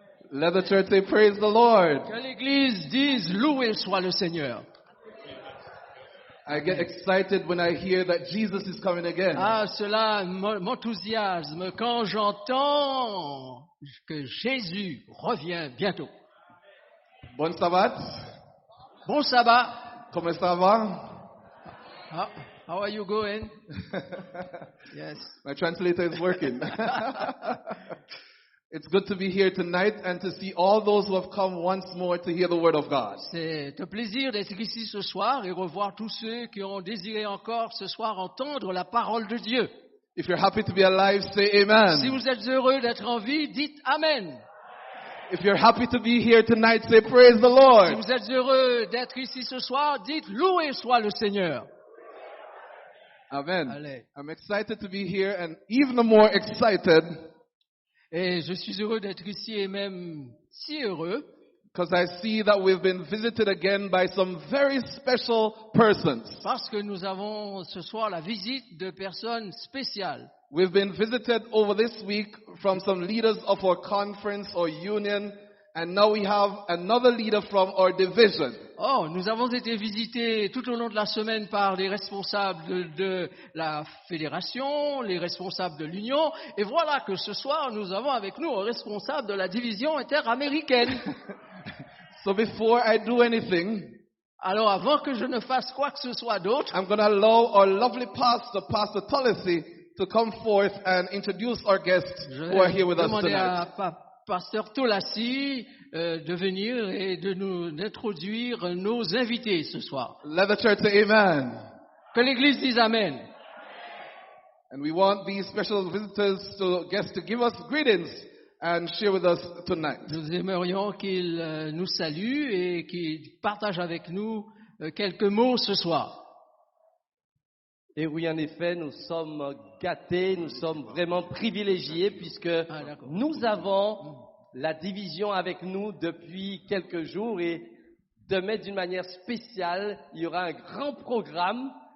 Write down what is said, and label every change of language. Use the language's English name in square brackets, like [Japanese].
[English] Let the church say, praise the Lord. [French] Que l'Église dise loué soit le Seigneur. [English] I get excited when I hear that Jesus is coming again. [French] Ah, cela m'enthousiasme quand j'entends que Jésus revient bientôt. Bon sabbat. Bon sabbat. Comment ça va? [English] How are you going? Yes. My translator is working. It's good to be here tonight and to see all those who have come once more to hear the word of God. [French] C'est un plaisir d'être ici ce soir et revoir tous ceux qui ont désiré encore ce soir entendre la parole de Dieu. [English] If you're happy to be alive, say amen. [French] Si vous êtes heureux d'être en vie, dites Amen. [English] If you're happy to be here tonight, say praise the [French] Si [English] Lord. [French] vous êtes heureux d'être ici ce soir, dites loué soit le Seigneur. [English] Amen. [French] Allez. [English] I'm excited to be here and even more excited [French] Et je suis heureux d'être ici et même si heureux [English] because I see that we've been visited again by some very special persons. [French] parce que nous avons ce soir la visite de personnes spéciales. [English] We've been visited over this week from some leaders of our conference or union, and now we have another leader from our division. [French] Oh, nous avons été visités tout au long de la semaine par les responsables de la fédération, les responsables de l'union, et voilà que ce soir nous avons avec nous un responsable de la division interaméricaine. [English] So before I do anything, [French] Alors avant que je ne fasse quoi que ce soit d'autre, [English] I'm going to allow our lovely pastor, Pastor Tulisi, to come forth and introduce our guests [French] je [English] who are here with [French] vais [English] us [French] demander à [English] tonight. [French] Pasteur Tolassi de venir et d'introduire nos invités ce soir. [English] Let the church say amen. [French] Que l'Église dise Amen. [English] And we want these special visitors, guests, to give us greetings and share with us tonight. [French] Nous aimerions qu'ils nous saluent et qu'ils partagent avec nous quelques mots ce soir. Et oui, en effet, nous sommes gâtés, nous sommes vraiment privilégiés puisque d'accord. nous avons la division avec nous depuis quelques jours et demain, d'une manière spéciale, il y aura un grand programme.